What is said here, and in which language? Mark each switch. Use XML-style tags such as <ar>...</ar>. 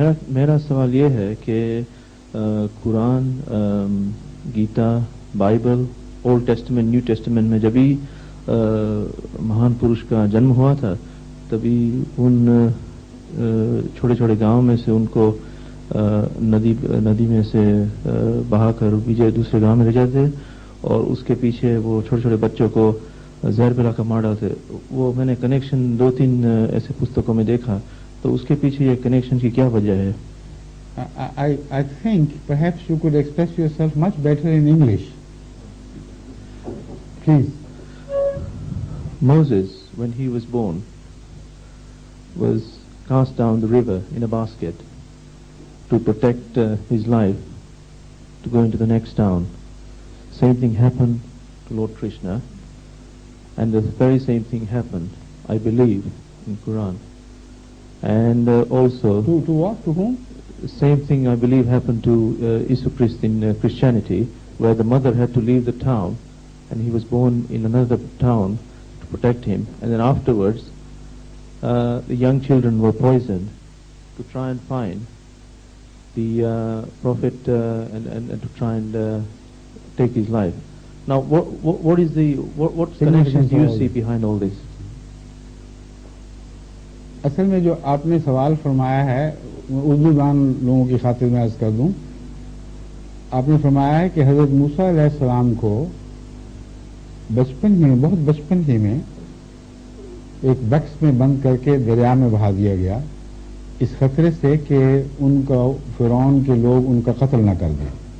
<ur>میرا سوال یہ ہے کہ قرآن، Gita, Bible, old testament, new testament میں جبھی مہان پروش کا جنم ہوا تھا تبھی ان چھوٹے چھوٹے گاؤں میں سے ان کو ندی میں سے بہا کر دوسرے گاؤں میں لے جاتے اور اس کے پیچھے وہ چھوٹے چھوٹے بچوں کو زہر پلا کر مار ڈالتے. وہ میں نے کنیکشن 2-3 ایسے پستکوں میں دیکھا، تو اس کے پیچھے یہ کنیکشن کی کیا وجہ ہے؟</ur> <en>I think perhaps you could express yourself much better in English. Please. Moses, when he was born, was cast down the river in a basket to protect his life, to go into the next town. Same thing happened to Lord Krishna, and the very same thing happened, I believe, in Quran. And also... To what? To whom? Same thing, I believe, happened to Isu Christ in Christianity, where the mother had to leave the town, and he was born in another town to protect him. And then afterwards, the young children were poisoned to try and find the prophet and to try and take his life. Now, what significance do you see behind all this?</en> <ur>اصل میں جو آپ نے سوال فرمایا ہے اردو دان لوگوں کی خاطر میں عرض کر دوں. آپ نے فرمایا ہے کہ حضرت موسیٰ علیہ السلام کو بچپن ہی میں، بہت بچپن ہی میں ایک بکس میں بند کر کے دریا میں بہا دیا گیا، اس خطرے سے کہ ان کا فرعون کے لوگ ان کا قتل نہ کر دیں.</ur>